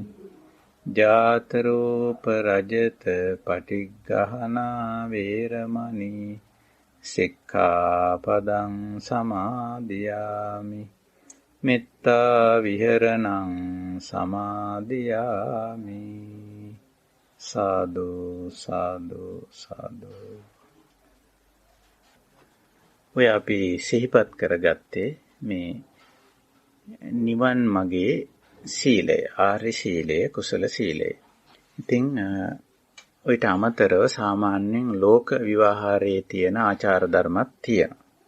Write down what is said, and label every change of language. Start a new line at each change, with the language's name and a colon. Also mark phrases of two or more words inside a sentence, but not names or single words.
Pali: ජාතරූප රජත පටිග්ගහනා වේරමණී සික්ඛාපදං සමාදියාමි. මෙත්තා විහරණං සමාදියාමි. සාදු සාදු සාදු.
Sinhala: ඔය අපි සිහිපත් කරගත්තේ මේ නිවන් මගේ සීලය, ආර්ය සීලය, කුසල සීලය. ඉතින් ඔයිට අමතරව සාමාන්‍යයෙන් ලෝක විවාහාරයේ තියෙන ආචාර ධර්මත් තියෙනවා.